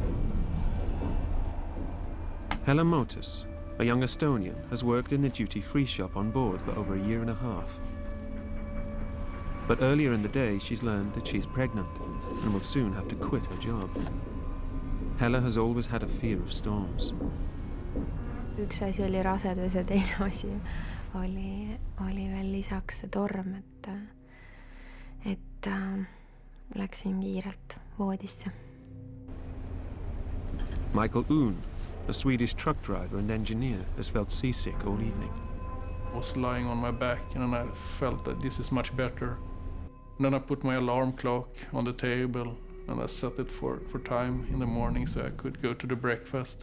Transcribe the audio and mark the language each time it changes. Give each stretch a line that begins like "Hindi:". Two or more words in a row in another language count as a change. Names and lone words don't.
English: Hella Motus, a young Estonian, has worked in the duty-free shop on board for over a year and a half. But earlier in the day, she's learned that she's pregnant and will soon have to quit her job. Hella has always had a fear of storms.
Estonian: Üks asi oli rasedus ja teine asi oli veel lisaks see torm, et läksin kiirelt voodisse.
English: Michael Oon, a Swedish truck driver and engineer, has felt seasick all evening. I was lying on my back and then I felt that this is much better. And then I put my alarm clock on the table and I set it for time in the morning so I could go to the breakfast.